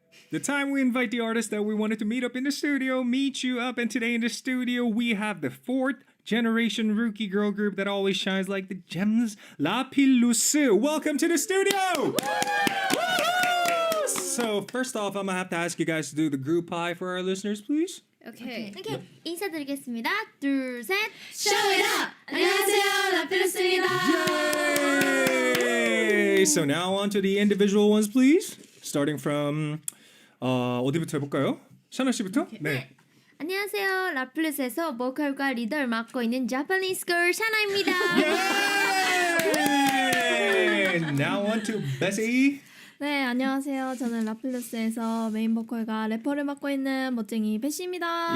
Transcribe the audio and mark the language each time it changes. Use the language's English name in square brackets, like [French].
[English] The time we invite the artists that we wanted to meet up in the studio, meet you up, and today in the studio we have the fourth generation rookie girl group that always shines like the gems, Lapillus. Welcome to the studio! Woo! So first off, I'm gonna have to ask you guys to do the group pie for our listeners, please. [Korean] 오케이. 인사드리겠습니다. 둘, 셋. [English] Show it up! [Korean] 안녕하세요, 라필루스입니다. Yay! [English] So now on to the individual ones, please. Starting from [Korean] 어디부터 해볼까요? 샤나 씨부터? 네. 안녕하세요. 라플루스에서 보컬과 리더를 맡고 있는 [English] Japanese girl [Korean] 샤나입니다. [English] Yay! Now on to BESSIE. [Korean] 네, 안녕하세요. 저는 라필루스에서 메인 보컬과 래퍼를 맡고 있는 멋쟁이 베시입니다.